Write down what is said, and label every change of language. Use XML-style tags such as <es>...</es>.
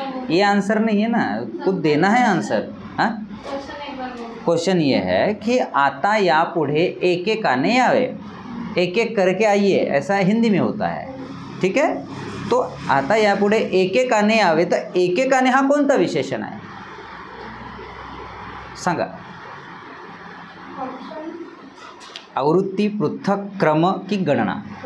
<hi>ये आंसर नहीं है ना, कुछ देना है आंसर. हाँ, क्वेश्चन ये है कि</hi> <mr>आता यापुढे एकेकाने यावे.</mr> <hi>एक एक करके आइए, ऐसा हिंदी में होता है. ठीक है.</hi> <mr>तो आता यापुढे एकेकाने यावे, तर एकेकाने हा कोणता विशेषण आहे? सांगा. आवृत्ती, पृथक, क्रम की गणना?</mr>